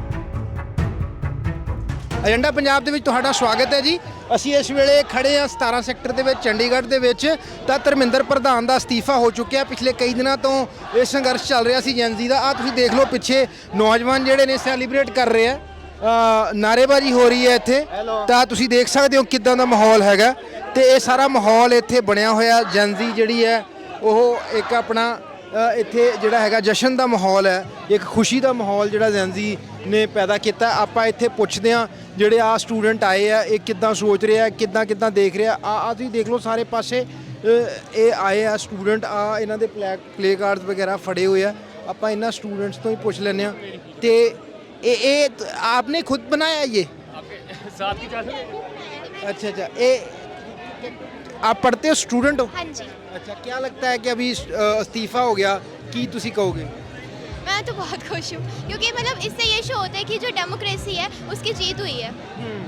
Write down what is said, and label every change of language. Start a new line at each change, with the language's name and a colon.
Punjabi: Agenda Punjab दे विच तुहाडा स्वागत है जी। ਅਸੀਂ ਇਸ ਵੇਲੇ ਖੜੇ ਆ 17 ਸੈਕਟਰ ਦੇ ਵਿੱਚ ਚੰਡੀਗੜ੍ਹ ਦੇ ਵਿੱਚ। ਤਾਂ ਧਰਮਿੰਦਰ ਪ੍ਰਧਾਨ ਦਾ ਅਸਤੀਫਾ ਹੋ ਚੁੱਕਿਆ। ਪਿਛਲੇ ਕਈ ਦਿਨਾਂ ਤੋਂ ਇਹ ਸੰਘਰਸ਼ ਚੱਲ ਰਿਹਾ ਸੀ ਜੈਨਜ਼ੀ ਦਾ। ਆ ਤੁਸੀਂ ਦੇਖ ਲਓ ਪਿੱਛੇ ਨੌਜਵਾਨ ਜਿਹੜੇ ਨੇ ਸੈਲੀਬ੍ਰੇਟ ਕਰ ਰਹੇ ਆ, ਨਾਅਰੇਬਾਜ਼ੀ ਹੋ ਰਹੀ ਹੈ ਇੱਥੇ। ਤਾਂ ਤੁਸੀਂ ਦੇਖ ਸਕਦੇ ਹੋ ਕਿੱਦਾਂ ਦਾ ਮਾਹੌਲ ਹੈਗਾ ਤੇ ਇਹ ਸਾਰਾ ਮਾਹੌਲ ਇੱਥੇ ਬਣਿਆ ਹੋਇਆ। ਜੈਨਜ਼ੀ ਜਿਹੜੀ ਹੈ ਉਹ ਇੱਕ ਆਪਣਾ ਇੱਥੇ ਜਿਹੜਾ ਹੈਗਾ ਜਸ਼ਨ ਦਾ ਮਾਹੌਲ ਹੈ, ਇੱਕ ਖੁਸ਼ੀ ਦਾ ਮਾਹੌਲ ਜਿਹੜਾ ਜੈਨਜ਼ੀ ਨੇ ਪੈਦਾ ਕੀਤਾ। ਆਪਾਂ ਇੱਥੇ ਪੁੱਛਦੇ ਹਾਂ ਜਿਹੜੇ ਆ ਸਟੂਡੈਂਟ ਆਏ ਆ ਇਹ ਕਿੱਦਾਂ ਸੋਚ ਰਿਹਾ, ਕਿੱਦਾਂ ਦੇਖ ਰਿਹਾ। ਆ ਤੁਸੀਂ ਦੇਖ ਲਓ ਸਾਰੇ ਪਾਸੇ ਇਹ ਆਏ ਆ ਸਟੂਡੈਂਟ। ਆ ਇਹਨਾਂ ਦੇ ਪਲੇ ਕਾਰਡਸ ਵਗੈਰਾ ਫੜੇ ਹੋਏ ਆ। ਆਪਾਂ ਇਹਨਾਂ ਸਟੂडेंट्स ਤੋਂ ਹੀ ਪੁੱਛ ਲੈਂਦੇ ਆ। ਤੇ ਇਹ
Hindi: आपने खुद बनाया ये? साथ की चाल अच्छा ये आप पढ़ते हो, स्टूडेंट हो? हाँ जी। अच्छा, क्या लगता है कि अभी इस्तीफा हो गया की तुसी कहोगे? मैं तो बहुत खुश हूँ क्योंकि मतलब इससे ये शो होता है कि जो डेमोक्रेसी है उसकी जीत हुई है।